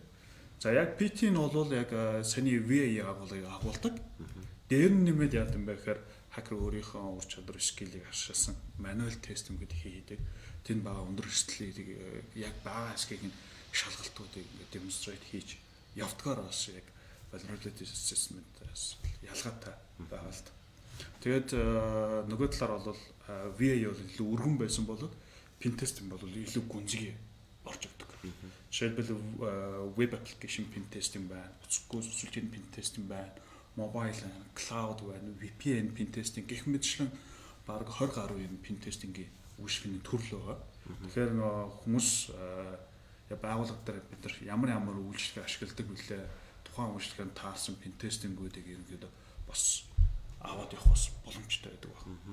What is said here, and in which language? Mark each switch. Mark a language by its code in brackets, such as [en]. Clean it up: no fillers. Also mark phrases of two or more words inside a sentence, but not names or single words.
[mn] За яг PT нь бол яг саний VA-ийг агуулдаг. Дээр нь нэмээд яа гэм бэ гэхээр хакер өөрийнхөө ур чадвар скиллийг хашаасан [en] manual testing [mn] гэдэг хийдэг. Тэнд бага өндөр эрсдлийг яг бага хэсгийг нь шалгалтуудыг демонстрейт хийж явдгаар бас яг [en] vulnerability assessment- [mn] аас ялгаатай байгаа л да. Тэгээд нөгөө талаар бол VA бол илүү өргөн байсан болоод [en] pen testing [mn] бол илүү гүнзгий орж өгдөг. Жишээлбэл [en] web application pen testing [mn] байна, уцгүй сүлжээний [en] pen testing [mn] байна, [en] mobile, cloud [mn] байна, [en] VPN pen testing [mn] гэх мэтчлэн баг 20 гаруй юм [en] pen testing- [mn] ийн үйлчлэгийн төрөл байгаа. Тэгэхээр хүмүүс байгууллага дээр бид нар ямар үйлчлэгээ ашигладаг вүлээ тухайн үйлчлэгэнд таарсан [en] pen testing- [mn] үүдийг ерөнхийдөө бас аваад явах бас боломжтой байдаг байна.